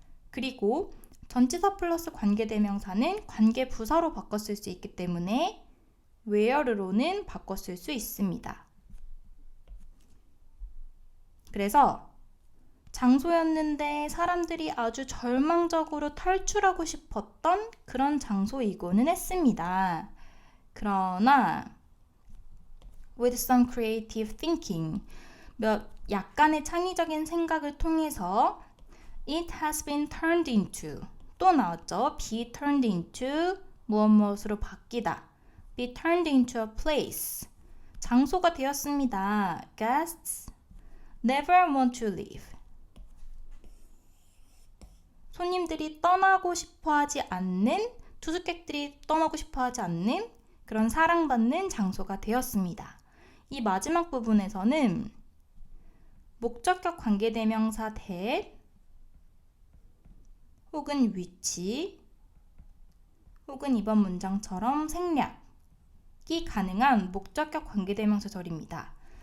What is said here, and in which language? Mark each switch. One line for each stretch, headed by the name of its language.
Korean: 그리고 전치사 플러스 관계대명사는 관계부사로 바꿔 쓸 수 있기 때문에 where로는 바꿔 쓸 수 있습니다. 그래서 장소였는데 사람들이 아주 절망적으로 탈출하고 싶었던 그런 장소이고는 했습니다. 그러나
English: with some creative thinking,
Korean: 약간의 창의적인 생각을 통해서
English: it has been turned into,
Korean: 또 나왔죠. be turned into 무엇무엇으로 바뀌다.
English: be turned into a place,
Korean: 장소가 되었습니다.
English: guests never want to leave,
Korean: 손님들이 떠나고 싶어하지 않는, 투숙객들이 떠나고 싶어하지 않는 그런 사랑받는 장소가 되었습니다. 이 마지막 부분에서는 목적격 관계대명사 that 혹은 which 혹은 이번 문장처럼 생략이 가능한 목적격 관계대명사절입니다.